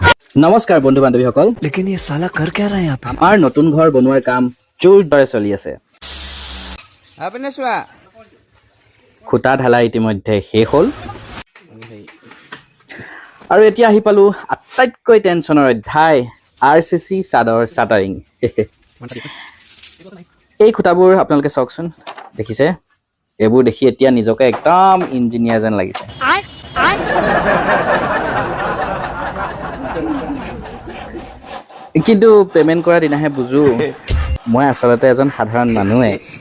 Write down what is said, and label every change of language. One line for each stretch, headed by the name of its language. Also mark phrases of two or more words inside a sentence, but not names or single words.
Assamese: নমস্কাৰ বন্ধু বান্ধৱীসকল
Hindi: लेकिन ये साला कर क्या रहा है यहाँ पे
Assamese: আমাৰ নতুন ঘৰ বনোৱাৰ কাম জোৰদাৰে চলি আছে আপুনি চোৱা খুঁটা ঢালাই ইতিমধ্যে শেষ হ'ল আৰু এতিয়া আহি পালো আটাইতকৈ টেনচনৰ অধ্যায় RCC চাদৰ চাটাৰিং এই খুঁটাবোৰ আপোনালোকে চাওকচোন দেখিছে এইবোৰ দেখি এতিয়া নিজকে একদম ইঞ্জিনিয়াৰ যেন লাগিছে কিন্তু পেমেন্ট কৰা দিনাহে বুজো মই আসলতে এজন সাধাৰণ মানুহে